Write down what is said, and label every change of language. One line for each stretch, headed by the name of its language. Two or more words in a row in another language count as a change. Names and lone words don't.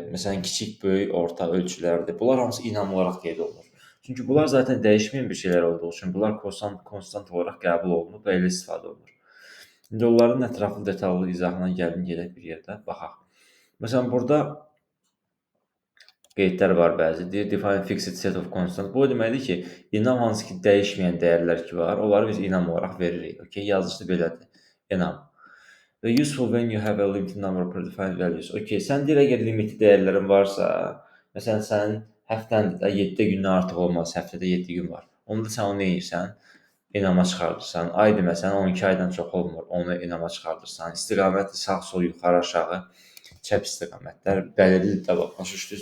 Azerbaijani: Məsələn, kiçik, böyük, orta ölçülərdir. Bunlar hamısı inam olaraq qeyd olunur. Çünki bunlar zaten dəyişməyən bir şeylər olduğu üçün bunlar konstant olaraq qəbul olunur və elə istifadə olunur. İndi onların ətraflı detallı izahına gedək bir yerdə baxaq. Məsələn, burada qeydlər var bəzi. Deyir,
English: define fixed set of constant.
Azerbaijani: Bu o deməkdir ki, enam hansı ki dəyişməyən dəyərlər ki var, onları biz enam olaraq veririk. Okay, yazılışı belədir. Enam.
English: Və useful when you have a limited number of predefined values.
Azerbaijani: Okay, sən deyir, əgər limitli dəyərlərin varsa, məsələn, sənin həftəndə də 7 gündən artıq olmaz, həftədə 7 gün var. Onda sən onu nə edirsən? Enama çıxardırsan. Aydır, məsələn, 12 aydan çox olmur, onu enama çıxardırsan. İstiqamət sağ, sol, yuxarı, aşağı, çəp istiqamətlər bəlirlidir də, başa düşdünüz?